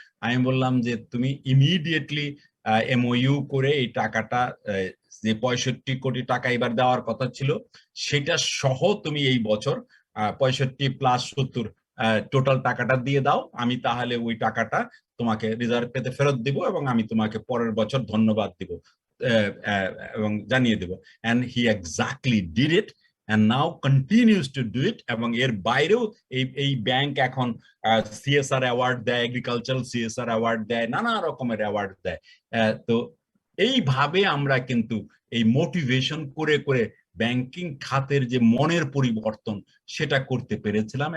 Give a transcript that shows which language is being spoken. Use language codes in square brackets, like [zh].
[bn] আমি বললাম যে তুমি ইমিডিয়েটলি MOU করে এই টাকাটা, যে 65 কোটি টাকা এবার দেওয়ার কথা ছিল সেটা সহ তুমি এই বছর 65 প্লাস 70 টোটাল টাকাটা দিয়ে দাও। আমি তাহলে ওই টাকাটা তোমাকে রিজার্ভ পেতে ফেরত দিব এবং আমি তোমাকে পরের বছর ধন্যবাদ দিব এবং জানিয়ে দেব। [en] and he exactly did it and now continues to do it। [bn] এবং এর বাইরেও এই ব্যাংক এখন CSR অ্যাওয়ার্ড দেয়, এগ্রিকালচারাল CSR অ্যাওয়ার্ড দেয়, নানা রকমের অ্যাওয়ার্ড দেয়। তো এইভাবে আমরা কিন্তু এই মোটিভেশন করে করে ব্যাংকিং খাতের যে মনের পরিবর্তন সেটা করতে পেরেছিলাম।